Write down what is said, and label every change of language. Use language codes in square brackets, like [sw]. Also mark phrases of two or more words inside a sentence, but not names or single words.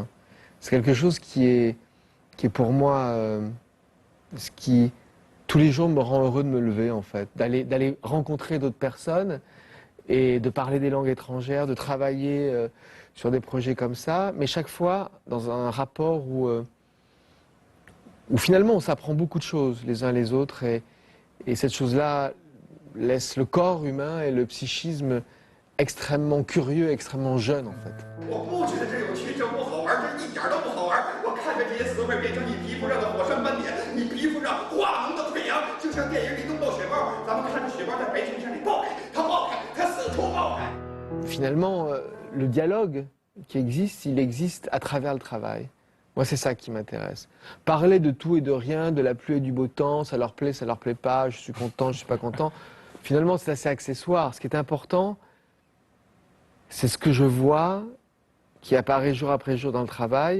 [fr] C'est quelque chose qui est pour moi ce qui tous les jours me rend heureux de me lever en fait, d'aller rencontrer d'autres personnes et de parler des langues étrangères, de travailler sur des projets comme ça, mais chaque fois dans un rapport où finalement on s'apprend beaucoup de choses les uns les autres et cette chose-là laisse le corps humain et le psychisme extrêmement curieux, extrêmement jeune en fait. [zh] 我不觉得这有趣，这不好玩，这一点都不好玩。我看着这些词汇变成你皮肤上的火山斑点，你皮肤上化脓的溃疡，就像电影里冻爆雪豹。咱们看着雪豹在白衬衫里爆开，它爆开，它四处爆开。 [fr] Finalement, le dialogue qui existe, il existe à travers le travail. Moi, c'est ça qui m'intéresse. Parler de tout et de rien, de la pluie et du beau temps, ça leur plaît pas, je suis content, je suis pas content. Finalement, c'est assez accessoire. Ce qui est important, c'est ce que je vois, qui apparaît jour après jour dans le travail.